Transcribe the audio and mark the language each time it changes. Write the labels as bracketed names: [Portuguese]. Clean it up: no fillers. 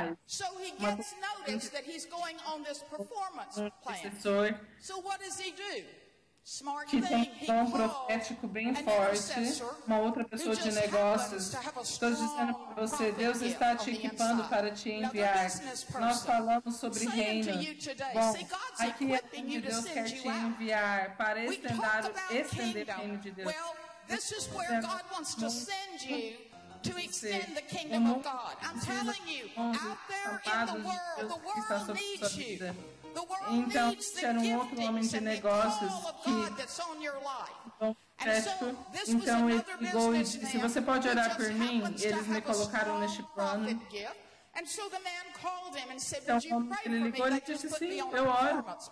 [English] So he gets notice that he's going on this performance plan. So what does he do? [Portuguese] Smart que tem um dom profético bem forte, uma outra pessoa de negócios. Estou dizendo para você, Deus está te equipando para te enviar. Nós falamos sobre reino. Bom, aqui é onde Deus quer te enviar para estender o reino de Deus. [English] This is where God wants to send you to extend the kingdom of God. I'm telling you, out there in the world needs you. [Portuguese] Então, ser um outro homem de negócios que prestou. Então, ele ligou e disse: você pode orar por mim? Eles me colocaram neste plano. Então, ele ligou e disse: sim, eu oro.